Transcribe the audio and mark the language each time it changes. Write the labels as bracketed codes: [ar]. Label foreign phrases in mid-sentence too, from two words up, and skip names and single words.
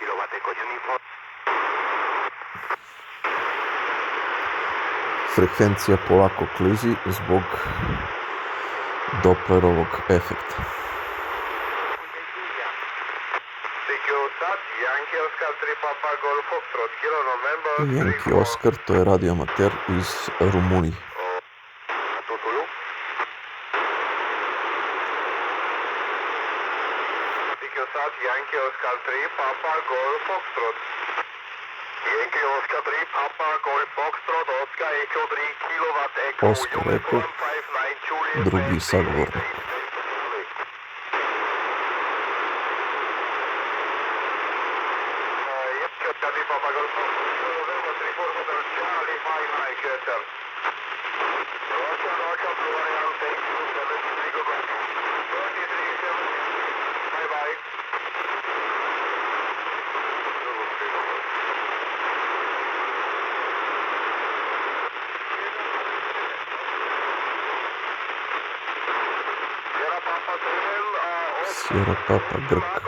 [sr] Frekvencija polako klizi zbog Dopplerovog efekta. [en] Yankee Oscar, [sr] to je radioamater iz Rumunije. [en] Yankee Oscar 3, Papa Golf Foxtrot. Yankee Oscar 3, Papa Golf Foxtrot, Oscar Echo 3, kilowatt Echo, Oscar Echo, [sr] drugi sagovornik. [en] Papa Golf Foxtrot, November 3, Charlie 59, Kessel. Roger, Florian, thank you, 73, go back. 23, 7, bye-bye. Sierra Papa Grk.